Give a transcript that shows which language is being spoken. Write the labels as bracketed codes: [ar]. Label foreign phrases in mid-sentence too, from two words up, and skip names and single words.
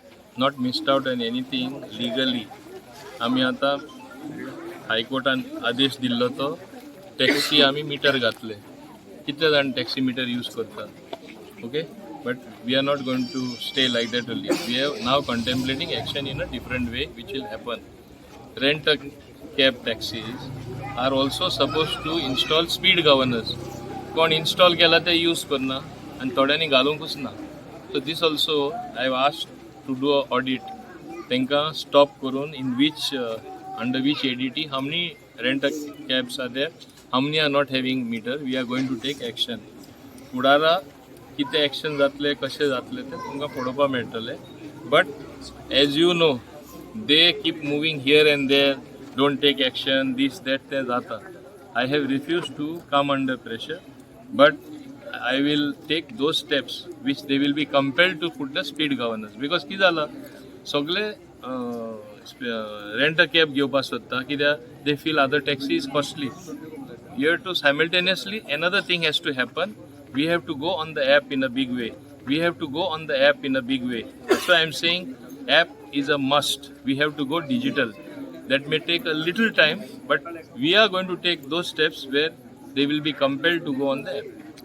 [en] not missed out on anything legally. [kok] आम्ही आता हायकोर्टान आदेश दिल्लो तो टॅक्सी आम्ही मीटर घातले. कितले जाण टॅक्सी मीटर यूज करतात. [en] ओके, but we are not going to stay like that only. We are now contemplating action in a different way which will happen. Rent a cab taxis are also supposed to install speed governors. [kok] कोण install केला ते यूज करना आणि थोड्यांनी घालूंकूच ना. [en] So this also I have asked to do a audit. [kok] तांकां stop करून [en] in which under which ADT how many rent a cabs are there, how many are not having meter. We are going to take action. [kok] फुडारा कितें एक्शन जातले कशें जातले ते तुमकां पळोवपा मेळटले. [en] But as you know they keep moving here and there, don't take action, this that [kok] तें जाता. [en] I have refused to come under pressure, but I will take those steps which they will be compelled to put the speed governance. because [kok] कितें जालां, सगळे [en] rent a cab [kok] घेवपाक सोदता कित्याक [en] they feel other taxi is costly. You have to simultaneously, another thing has to happen. We have to go on the app in a big way. We have to go on the app in a big way. That's why I'm saying app is a must. We have to go digital. That may take a little time, but we are going to take those steps where they will be compelled to go on the app.